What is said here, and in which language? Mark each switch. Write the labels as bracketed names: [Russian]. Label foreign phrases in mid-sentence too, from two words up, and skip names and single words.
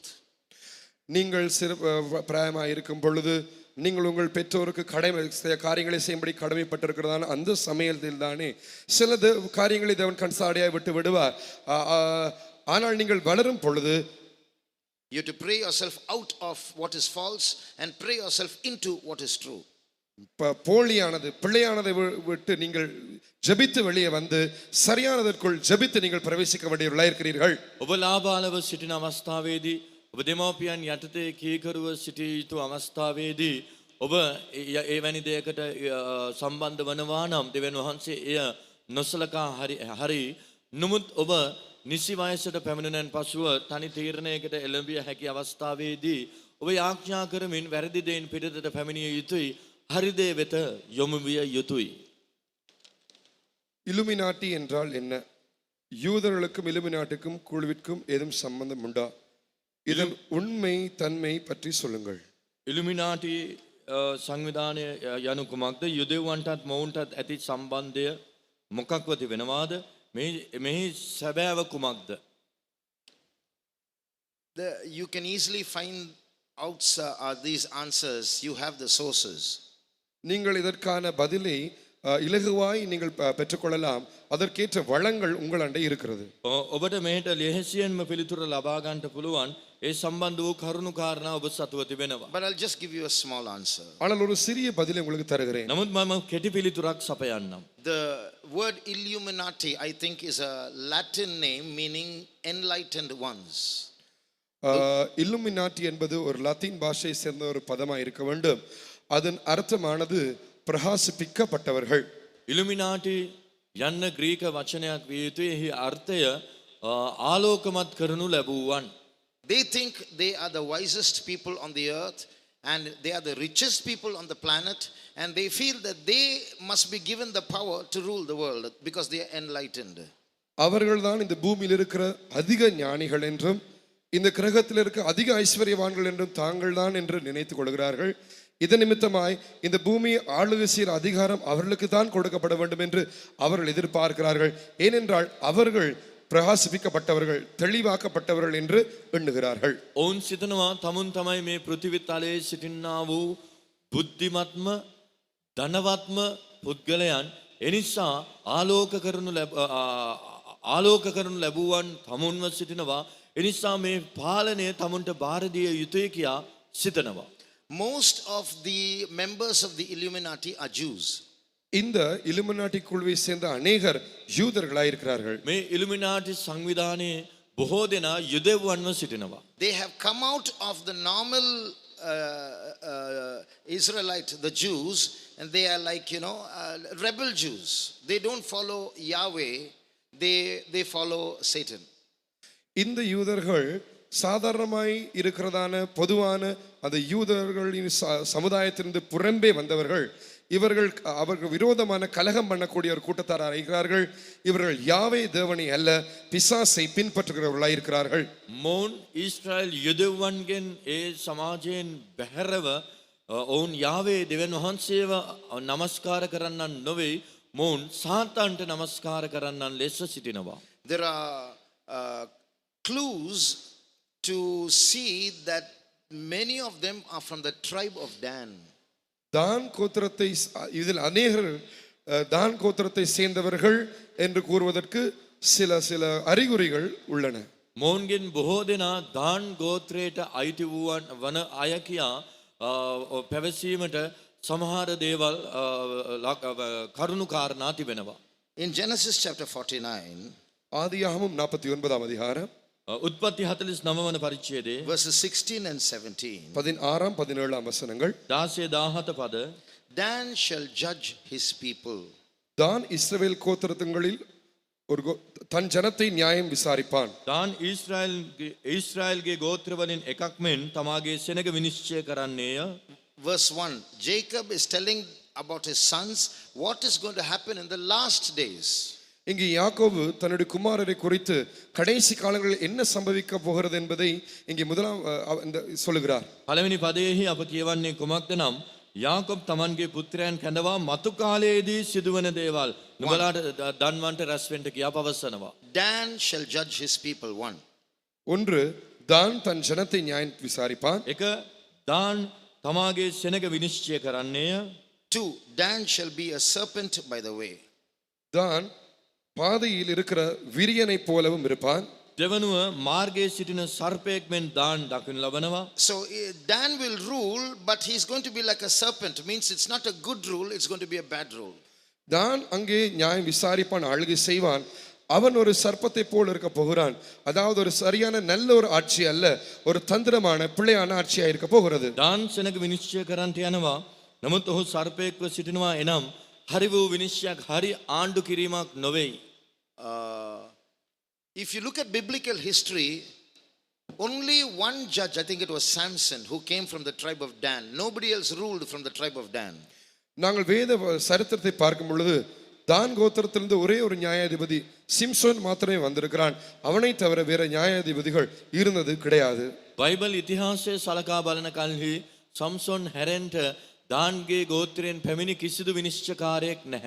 [Tamil] நீங்கள் சிறு பிராயமாக இருக்கும் பொழுது நீங்கள் உங்கள் பெற்றோருக்கு காரியங்களை செய்யும்படி கடமைப்பட்டிருக்கிறதான அந்த சமயத்தில் தானே சில காரியங்களை தேவன் கண்சாடியாய் விட்டு விடுவார். ஆனால் நீங்கள் வளரும் பொழுது [English] You have to pray yourself out of what is false and pray yourself into what is true. [Tamil] போலியானது பிள்ளையானதை விட்டு நீங்கள் ஜெபித்து வெளியே வந்து சரியானதற்குள் ஜெபித்து நீங்கள் பிரவேசிக்க வேண்டியவர்களாக இருக்கிறீர்கள். [Sinhala] ඔබ ලාබාලව සිටින අවස්ථාවේදී ඔබ දෙමව්පියන් යටතේ කීකරුව සිටිය යුතු අවස්ථාවේදී ඔබ එවැනි දෙයකට සම්බන්ධ වනවා නම් දෙවියන් වහන්සේ එය නොසලකා හරි නමුත් ඔබ නිසි වයසට පැමිණෙනන් පසුව තනි තීරණයකට එළඹිය හැකි අවස්ථාවේදී ඔබ යාඥා කරමින් වැරදි දෙයින් පිටතට පැමිණිය යුතුයි. හරි දේ වෙත යොමු විය යුතුයි. [Tamil] இலுமினாட்டி என்றால் என்ன? யூதர்களுக்கும் இலுமினாட்டிக்கும் குழுவிற்கும் ஏதும் சம்பந்தம் உண்டா? இதன் உண்மை தன்மை பற்றி சொல்லுங்கள். [Sinhala] ඉලුමිනාටි සංවිධානය යනු කුමක්ද? යුදෙව්වන්ටත් මොවුන්ටත් ඇති සම්බන්ධය මොකක්ව තිබෙනවාද? මෙහි සැබෑව කුමක්ද? [English] You can easily find out these answers. You have the sources. [Tamil] நீங்கள் இதற்கான பதிலை இலகுவாய் நீங்கள் பெற்றுக்கொள்ளலாம். அதற்கேற்ற வளங்கள் உங்கள் அண்டை இருக்கிறது. [Sinhala] ඔබට මෙහෙට ලෙහෙසියෙන්ම පිළිතුර ලබා ගන්නට පුළුවන්. ඒ සම්බන්ධ වූ කරුණු කාරණා ඔබ සතුව තිබෙනවා. [English] But I'll just give you a small answer. [Tamil] ஆனால் ஒரு சிறிய பதிலை உங்களுக்கு தருகிறேன். [Sinhala] නමුත් මම කෙටි පිළිතුරක් සපයන්නම්. [English] The word Illuminati, I think, is a Latin name meaning enlightened ones. [Tamil] இல்லுமினாட்டி என்பது ஒரு லத்தீன் பாஷையை சேர்ந்த ஒரு பதமாக இருக்க வேண்டும். அதன் அர்த்தமானது பிரகாசிப்பிக்கப்பட்டவர்கள். [Sinhala] ඉලුමිනාටි යන්න ග්‍රීක වචනයක් විය යුතුයි. එහි අර්ථය ආලෝකමත් කරනු ලැබුවන්. [English] They think they are the wisest people on the earth and they are the richest people on the planet, and they feel that they must be given the power to rule the world because they are enlightened. [Tamil] அவர்கள்தான் இந்த பூமியில் இருக்கிற அதிக ஞானிகள் என்றும் இந்த கிரகத்தில் இருக்க அதிக ஐஸ்வர்யவான்கள் என்றும் தாங்கள் தான் என்று நினைத்துக் கொள்கிறார்கள். இதன் நிமித்தமாய் இந்த பூமியை ஆளுகை செய்கிற அதிகாரம் அவர்களுக்கு தான் கொடுக்கப்பட வேண்டும் என்று அவர்கள் எதிர்பார்க்கிறார்கள். ஏனென்றால் அவர்கள் பிரகாசிப்பிக்கப்பட்டவர்கள், தெளிவாக்கப்பட்டவர்கள் என்று எண்ணுகிறார்கள். [Sinhala] ඔවුන් සිතනවා තමුන් තමයි මේ පෘථිවි තලයේ සිටින්නා වූ බුද්ධිමත්ම ධනවත්ම පුද්ගලයන්. එනිසා ආලෝක කරනු ලැබුවන් තමුන්ව සිටිනවා. එනිසා මේ පාලනය තමුන්ට බාර දිය යුතුයි කියා සිතනවා. [English] Most of the members of the Illuminati are Jews. [Tamil] இந்த இலுமினாட்டி குழுவை சேர்ந்த அநேகர் யூதர்களாய் இருக்கிறார்கள். [Sinhala] මේ ඉලුමිනාටි සංවිධානයේ බොහෝ දෙනා යුදෙව්වන්ව සිටිනවා. [English] They have come out of the normal Israelite, the Jews, and they are like, rebel Jews. They don't follow Yahweh, they follow Satan. [Tamil] இந்த யூதர்கள் சாதாரணமாய் இருக்கிறதான பொதுவான அந்த யூதர்களின் சமுதாயத்திலிருந்து புறம்பே வந்தவர்கள். அவர்கள் விரோதமான கலகம் பண்ணக்கூடிய ஒரு கூட்டத்தார் இருக்கிறார்கள். இவர்கள் யாவே தேவனை அல்ல பிசாசை பின்பற்றுகிறவர்களாய் இருக்கிறார்கள். [Sinhala] මොවුන් ඊශ්‍රායල් යුදෙව්වන්ගෙන් ඒ සමාජයෙන් බැහැරව ඔවුන් යාවේ දෙවියන් වහන්සේව නමස්කාර කරන්නන් නොවේ. මොවුන් සාතාන්ට නමස්කාර කරන්නන් ලෙස සිටිනවා. [English] There are clues to see that many of them are from the tribe of Dan. [Tamil] தான் கோத்திரத்தை இதில் அநேகர் தான் கோத்திரத்தை சேர்ந்தவர்கள் என்று கூறுவதற்கு சில அறிகுறிகள் உள்ளன. [Sinhala] මොවුන්ගෙන් බොහෝ දෙනා දාන් ගෝත්‍රයට අයිති වන අය කියා පැවසීමට සමහර දේවල් කරුණු කාරණා තිබෙනවා. [English] In Genesis chapter 49, [Tamil] ஆதியாகமம் 49ஆம் அதிகாரம் [Sinhala] උත්පත්ති 49 වන පරිච්ඡේදයේ [English] verses 16 and 17. [Tamil] 16 17 வசனங்கள். [Sinhala] 16 17 පද. [English] Dan shall judge his people. [Tamil] தான் இஸ்ரவேல் கோத்திரங்களில் தன் ஜனத்தை நியாயம் விசாரிப்பான். [Sinhala] දාන් ඊශ්‍රායල්ගේ ගෝත්‍රවලින් එකක් මෙන් තමාගේ සෙනග විනිශ්චය කරන්නේය. [English] Verse 1, Jacob is telling about his sons what is going to happen in the last days. [Tamil] இங்கே யாக்கோபு தன்னுடைய குமாரரை குறித்து கடைசி காலங்களில் என்ன சம்பவிக்க போகிறது என்பதை இங்கே முதலாம் சொல்லுகிறார். [Sinhala] පළවෙනි පදයේහි අප කියවන්නේ කුමක්ද නම් යාකොබ් තමන්ගේ පුත්‍රයන් කැඳවා මතු කාලයේදී සිදුවන දේවල් නුඹලාට දන්වන්ට රැස් වෙන්න කියා පවසනවා. [English] Dan shall judge his people. 1. [Tamil] ஒன்று, தான் தன் ஜனத்தை நியாயம் விசாரிப்பான். [Sinhala] එක දාන් තමාගේ සෙනග විනිශ්චය කරන්නේය. [English] 2. Dan shall be a serpent by the way. [Tamil] தான் பாதையில் இருக்கிற விரியனை போலவும் இருப்பான். [Sinhala] දෙවනුව මාර්ගයේ සිටින සර්පයෙක් මෙන් දාන් දකින්න ලබනවා. [English] So Dan will rule, but he's going to be like a serpent. Means it's not a good rule, it's going to be a bad rule. [Tamil] தான் அங்கே நியாயம் விசாரிப்பான், ஆளுகை செய்வான். அவன் ஒரு சர்ப்பத்தை போல் இருக்க போகிறான். அதாவது ஒரு சரியான நல்ல ஒரு ஆட்சி அல்ல, ஒரு தந்திரமான பிள்ளையான ஆட்சியாக இருக்க போகிறது. [Sinhala] දාන් සෙනග විනිශ්චය කරන්නට යනවා. නමුත් ඔහු සර්පයෙක්ව සිටිනවා. එනම් හරි වූ විනිශ්චයක්, හරි ආණ්ඩු කිරීමක් නොවේයි. [English] If you look at biblical history, only one judge, I think it was Samson, who came from the tribe of Dan. Nobody else ruled from the tribe of Dan. [Tamil] நாங்கள் வேத சரித்திரத்தை பார்க்கும் பொழுது தான் கோத்திரத்திலிருந்து ஒரே ஒரு நியாயாதிபதி சிம்சோன் மாத்திரமே வந்திருக்கிறான். அவனை தவிர வேற நியாயாதிபதிகள் இருந்தது கிடையாது. [Sinhala] බයිබල් ඉතිහාසයේ සලකා බලන කල්හි සම්සොන් හැරෙන්ට දාන්ගේ ගෝත්‍රයෙන් පැමිණි කිසිදු විනිශ්චයකාරයෙක් නැහැ.